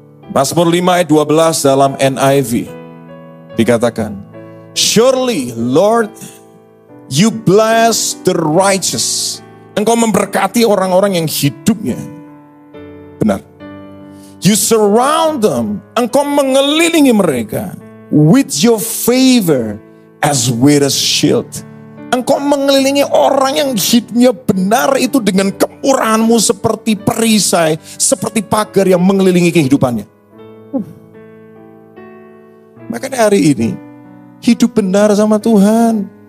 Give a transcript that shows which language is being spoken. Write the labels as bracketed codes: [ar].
[id] Mazmur 5 ayat 12 dalam NIV dikatakan, [en] Surely Lord, you bless the righteous. [id] Engkau memberkati orang-orang yang hidupnya benar. [en] You surround them. [id] Engkau mengelilingi mereka [en] with your favor as with a shield. [id] Engkau mengelilingi orang yang hidupnya benar itu dengan kemurahan-Mu seperti perisai, seperti pagar yang mengelilingi kehidupannya. Makanya hari ini hidup benar sama Tuhan.